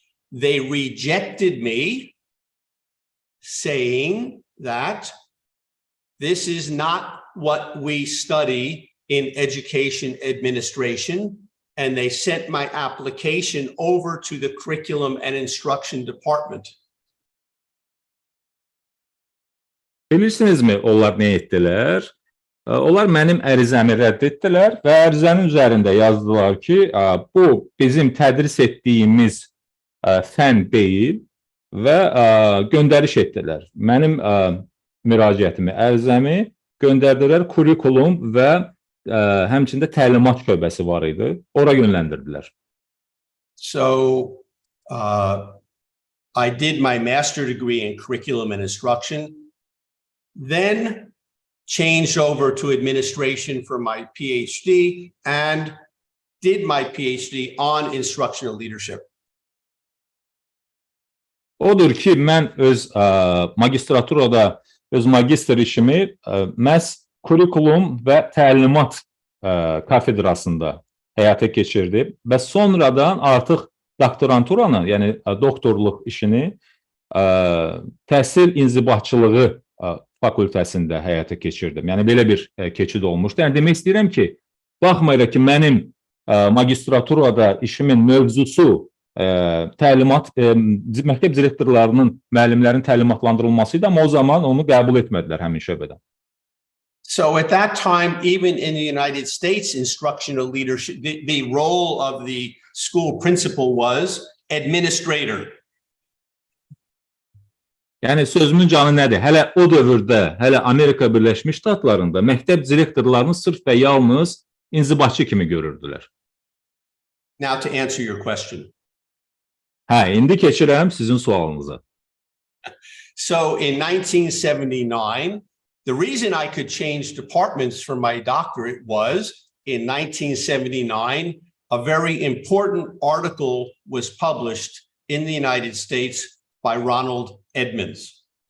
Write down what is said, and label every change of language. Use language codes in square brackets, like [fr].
[en] They rejected me, saying that this is not what we study in education administration, and they sent my application over to the Curriculum and Instruction Department. [az] Bilirsinizmi, onlar nə etdilər? Onlar mənim ərizəmi rədd etdilər və ərizənin üzərində yazdılar ki, bu bizim tədris etdiyimiz fən deyil və göndəriş etdilər. Mənim müraciətimi, ərizəmi göndərdilər, kurikulum və həmçində təlimat şöbəsi var idi. Ora yönləndirdilər. [en] So, I did my master degree in curriculum and instruction, then changed over to administration for my PhD and did my PhD on instructional leadership. [az] Odur ki, mən öz magistraturada öz magistr işimi məhz kurikulum və təlimat kafedrasında həyata keçirdim və sonradan artıq doktoranturanı, yəni doktorluq işini təhsil inzibatçılığı fakültəsində həyata keçirdim. Yəni belə bir keçid olmuşdu. Yəni demək istəyirəm ki, baxmayaraq ki, mənim magistraturada işimin mövzusu təlimat, məktəb direktorlarının, müəllimlərin təlimatlandırılması idi, amma o zaman onu qəbul etmədilər həmin şöbədən. [en] So at that time, even in the United States, instructional leadership, the role of the school principal was administrator. [az] Yəni sözümün canı nədir? Hələ o dövrdə, hələ Amerika Birləşmiş Ştatlarında məktəb direktorlarını sırf və yalnız inzibatçı kimi görürdülər. [en] Now to answer your question. [az] Hə, indi keçirəm sizin sualınıza. [en] So in 1979, the reason I could change departments for my doctorate was in 1979, a very important article was published in the United States by Ronald Edmonds.